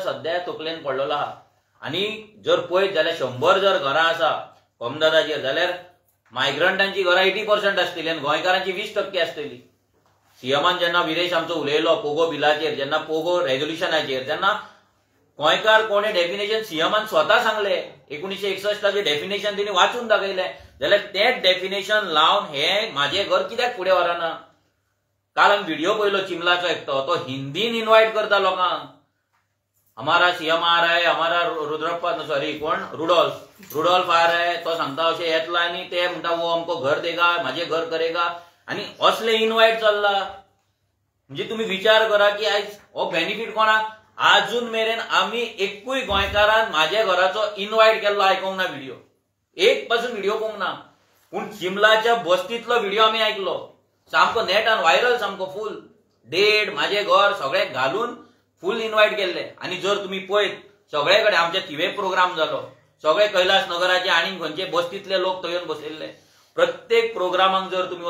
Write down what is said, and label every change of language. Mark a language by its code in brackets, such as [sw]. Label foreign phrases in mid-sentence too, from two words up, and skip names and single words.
[kok] सध्या तकलेन पडलेलो आहा आनी जर पळयत जाल्यार 100 जर घरां आसा कोमदादाचेर जाल्यार मायग्रंटांची घरां 80% आसतली आनी गोंयकारांची 20% आसतली सीएमान जेन्ना विरेश आमचो उलयलो पोगो बिलाचेर जेन्ना पोगो रेझोल्युशनाचेर तेन्ना गोंयकार कोणे डेफिनेशन सीएमान स्वता सांगले 1961 डेफिनेशन तिणी वाचून दाखयलें जाल्यार तें डेफिनेशन लावन हे म्हाजें घर कित्याक फुडें व्हरना काल आमी व्हिडिओ पळयलो चिमलाचो एकटो तो हिंदीन इन्वायट करता लोकांक [hi] हमारा सीएम आ रहा है हमारा रुद्रप्पा सॉरी कोण रुडॉल्फ आ रहा है [kok] तो सांगता अशें येतलो आनी ते म्हणटा [hi] वो हमको घर देगा म्हाजे घर करेगा [kok] आनी असले इन्वायट चल्ला म्हणजे तुम्ही विचार करा की आयज हो बेनिफीट कोणाक आजून मेरेन आमी एकूय गोंयकारान म्हाजे घराचो इन्वायट केल्लो आयकोंक ना व्हिडिओ एक पासून व्हिडिओ पळोवंक ना पूण चिमलाच्या बस्तीतलो व्हिडिओ आमी आयकलो सामको नेटान व्हायरल सामको फूल डेट म्हाजे घर सगळें घालून फूल इन्वायट केल्ले आनी जर तुम्ही पळयत सगळे कडेन आमचे थिवे प्रोग्राम जालो सगळे कैलास नगराचे आनी खंयचे बस्तीतले लोक थंय येवन बसलेले प्रत्येक प्रोग्रामाक जर तुम्ही